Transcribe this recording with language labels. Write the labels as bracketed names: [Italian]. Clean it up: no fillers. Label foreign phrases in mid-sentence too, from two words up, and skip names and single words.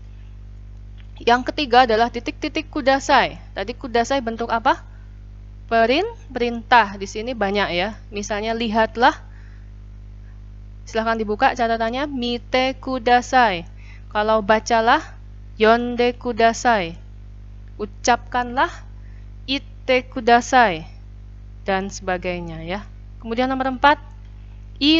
[Indonesian] Yang ketiga adalah titik-titik kudasai. Tadi kudasai bentuk apa? Perintah. Di sini banyak ya. Misalnya lihatlah. Silahkan dibuka catatannya. [Japanese] 見てください. [Indonesian] Kalau bacalah, [Japanese] 読んでください. [Indonesian] Ucapkanlah, [Japanese] 言ってください. [Indonesian] Dan sebagainya ya. Kemudian nomor 4,